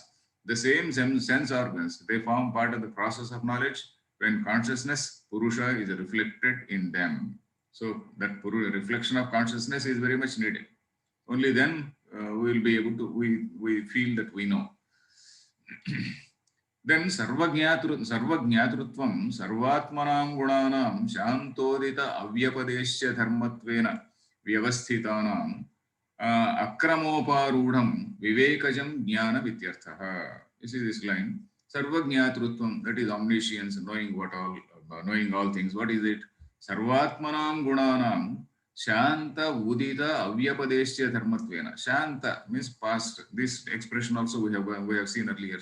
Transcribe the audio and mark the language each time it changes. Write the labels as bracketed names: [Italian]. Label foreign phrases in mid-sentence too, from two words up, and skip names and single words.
[English] The same sense organs, they form part of the process of knowledge when consciousness, Purusha, is reflected in them. So that reflection of consciousness is very much needed. Only then we will be able to, we feel that we know. [Sanskrit] Then sarvajñatrutvam sarvatmanam gunanam shantodita avyapadeshya dharmatvena vyavasthitanam akramoparudham vivekajam jnana vityarthaha. [English] You see this line? Sarvajñatrutvam, that is omniscience, knowing all things. What is it? [Sanskrit] Sarvatmanam gunanam Shanta Udita Avyapadeshya Dharmatvena. [English] Shanta means past. This expression also we have seen earlier.